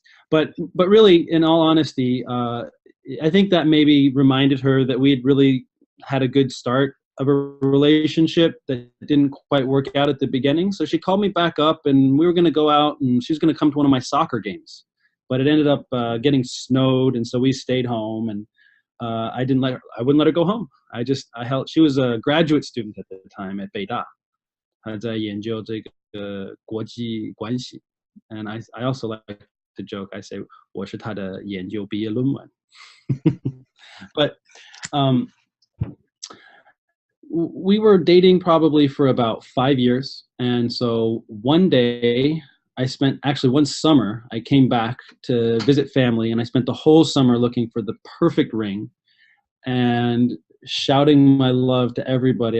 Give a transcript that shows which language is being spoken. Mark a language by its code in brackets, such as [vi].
[en] But really, in all honesty, I think that maybe reminded her that we had really had a good start of a relationship that didn't quite work out at the beginning. So she called me back up, and we were going to go out, and she was going to come to one of my soccer games. But it ended up getting snowed, and so we stayed home. And I wouldn't let her go home. I held. She was a graduate student at the time at Beida. [zh] 她在研究这个国际关系. [en] And I also like to joke. I say [zh] 我是她的研究毕业论文. [en] But we were dating probably for about 5 years. And so one day one summer, I came back to visit family, and I spent the whole summer looking for the perfect ring and shouting my love to everybody.